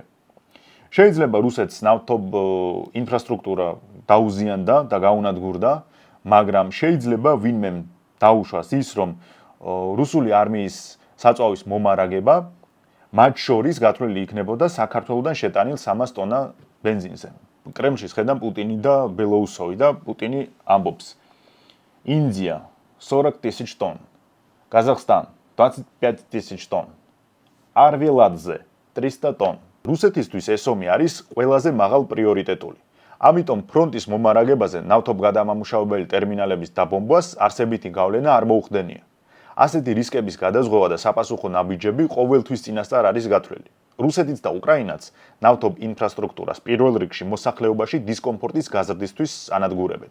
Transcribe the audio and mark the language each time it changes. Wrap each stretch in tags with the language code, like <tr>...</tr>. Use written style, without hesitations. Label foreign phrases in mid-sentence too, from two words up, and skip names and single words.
<ka>შეიძლება რუსეთს ნავთობ ინფრასტრუქტურა დაუზიანდა და გაუნადგურდა, მაგრამ შეიძლება ვინმე დაუშვას ის, რომ რუსული არმიის საწვავის მომარაგება მათ შორის გათვლილი იქნებოდა საქართველოსთან შეტანილ 300 ტონა ბენზინზე. კრემლში ხედავ პუტინი და ბელოუსოვი და პუტინი ამბობს:</ka> <ru>Индия 40 тысяч тонн, Казахстан 25 тысяч тонн, Арвеладзе 300 тонн.</ru> <ka>რუსეთისთვის ეს ომი არის ყველაზე მაღალ პრიორიტეტული. ამიტომ ფრონტის მომარაგებაზე ნავთობ გადამამუშავებელი ტერმინალების დაბომბვას არსებითი გავლენა არ მოუხდენია. ასეთი რისკების გადაზღვა და საპასუხო ნაბიჯები ყოველთვის წინასწარ არის გათვლილი. რუსეთიც და უკრაინაც ნავთობ ინფრასტრუქტურას პირველ რიგში მოსახლეობაში დისკომფორტის გაზრდისთვის ანადგურებენ.</ka>